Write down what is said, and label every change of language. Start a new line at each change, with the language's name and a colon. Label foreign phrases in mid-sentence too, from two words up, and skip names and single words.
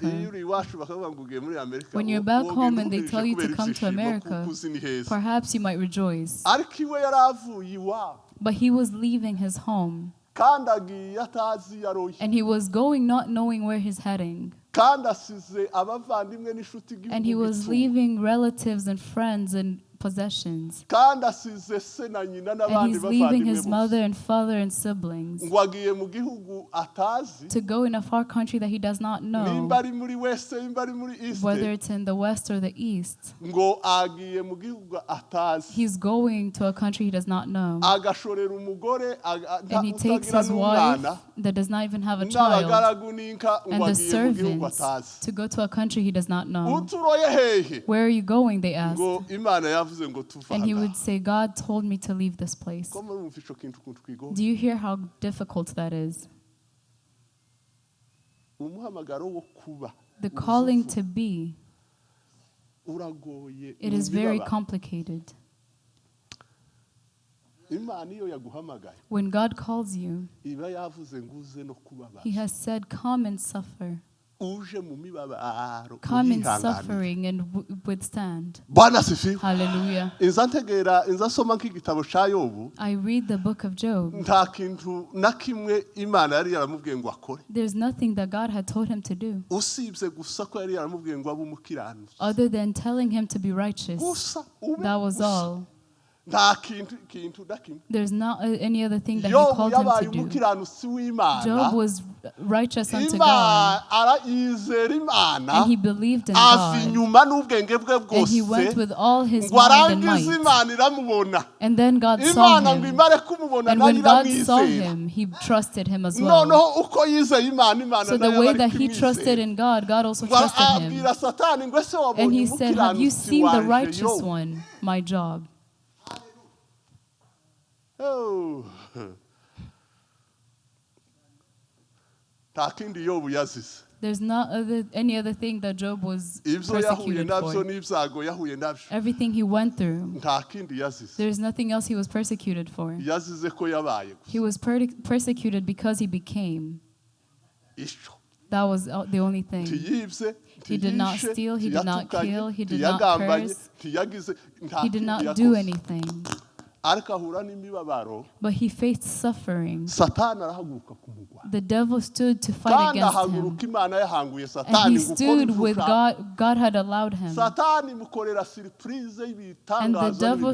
English: When you're back home and they tell you to come to America, perhaps you might rejoice. But he was leaving his home. And he was going not knowing where he's heading. And he was leaving relatives and friends and possessions.
Kinyarwanda: kandi asize se na nyina
English: And
Kinyarwanda: n'abandi
English: he's leaving his
Kinyarwanda: bavandimwe
English: mother and father and siblings
Kinyarwanda: ngo agiye mu gihugu atazi
English: to go in a far country that he does not know,
Kinyarwanda: nimba ari muri west nimba ari muri east
English: whether it's in the west or the east.
Kinyarwanda: ngo agiye mu gihugu atazi
English: He's going to a country he does not know.
Kinyarwanda: agashorera umugore
English: And he takes his wife that does not even have a child
Kinyarwanda: n'abagaragu n'inka ngo
English: and the
Kinyarwanda: agiye mu gihugu
English: servants
Kinyarwanda: atazi
English: to go to a country he does not know.
Kinyarwanda: uturoye hehe
English: Where are you going? They asked.
Kinyarwanda: ngo imana yavuze ngo tuva
English: And he
Kinyarwanda: aha
English: would say, God told me to leave this place.
Kinyarwanda: ko murumva ico kintu kuntu twigoye
English: Do you hear how difficult that is?
Kinyarwanda: umuhamagaro wo kuba
English: The calling to be,
Kinyarwanda: uragoye
English: it is very complicated.
Kinyarwanda: imana iyo yaguhamagaye
English: When God calls you,
Kinyarwanda: iba yavuze ngo uze no kubabara
English: he has said, come and suffer.
Kinyarwanda: uje mu mibabaro
English: Come in
Kinyarwanda: uyihanganire.
English: suffering and withstand.
Swahili: Bwana sifiwe
English: Hallelujah.
Kinyarwanda: inza ntegera inza soma nk'igitabo ca Yobu
English: I read the book of Job.
Kinyarwanda: nta kintu na kimwe imana yari yaramubwiye ngo akore
English: There's nothing that God had told him to do
Kinyarwanda: usibye gusa ko yari yaramubwiye ngo abe umukiranutsi
English: other than telling him to be righteous.
Kinyarwanda: gusa ube
English: That was
Kinyarwanda: gusa.
English: all.
Kinyarwanda: nta kintu na kimwe
English: There's not any other thing that he
Kinyarwanda: Yobu
English: called him
Kinyarwanda: yabaye
English: to do.
Kinyarwanda: umukiranutsi w'imana
English: Job was righteous unto
Kinyarwanda: imana
English: God,
Kinyarwanda: arayizera imana
English: and he believed in
Kinyarwanda: ava
English: God,
Kinyarwanda: inyuma n'ubwenge bwe
English: and he
Kinyarwanda: bwose
English: went with all his
Kinyarwanda: ngo
English: mind and
Kinyarwanda: arangize
English: might.
Kinyarwanda: imana iramubona
English: And then God saw
Kinyarwanda: imana ngo
English: him,
Kinyarwanda: imare kumubona
English: and
Kinyarwanda: nayo
English: when God saw
Kinyarwanda: iramwizera
English: him, he trusted him as well.
Kinyarwanda: noneho uko yizeye imana imana
English: So the
Kinyarwanda: nayo
English: way
Kinyarwanda: aba
English: that
Kinyarwanda: ari
English: he trusted
Kinyarwanda: kumwizera
English: in God, God also
Kinyarwanda: ngo
English: trusted him.
Kinyarwanda: abwira satani ngo ese
English: And
Kinyarwanda: wabonye
English: he said, have you
Kinyarwanda: umukiranutsi
English: seen the
Kinyarwanda: wanje
English: righteous
Kinyarwanda: Yobu?
English: one, my job?
Kinyarwanda: Oh. nta kindi Yobu yazize
English: There's not any other thing that Job was
Kinyarwanda: ibyo yahuye
English: persecuted
Kinyarwanda: nabyo
English: for.
Kinyarwanda: n'ibyago yahuye nabyo
English: Everything he went through,
Kinyarwanda: nta kindi yazize
English: there's nothing else he was persecuted for.
Kinyarwanda: yazize ko yabaye gusa
English: He was persecuted because he became.
Kinyarwanda: ico
English: That was the only thing.
Kinyarwanda: ntiyibye
English: He did not
Kinyarwanda: ntiyishe,
English: steal, he did not
Kinyarwanda: ntiyatukanye,
English: kill, he did not
Kinyarwanda: ntiyagambanye,
English: curse,
Kinyarwanda: ntiyagize nta
English: he did
Kinyarwanda: kindi
English: not do
Kinyarwanda: yakoze.
English: anything.
Kinyarwanda: ariko ahura n'imibabaro
English: But he faced suffering.
Kinyarwanda: satani arahaguruka kumugwa
English: The devil stood to fight
Kinyarwanda: kandi
English: against him.
Kinyarwanda: ahaguruka imana yahanguye
English: And
Kinyarwanda: satani
English: he
Kinyarwanda: ngo ukore
English: stood
Kinyarwanda: ibyo
English: with
Kinyarwanda: ushaka.
English: God. God had allowed him.
Kinyarwanda: satani mukorera surprise
English: And the
Kinyarwanda: y'ibitangaza
English: devil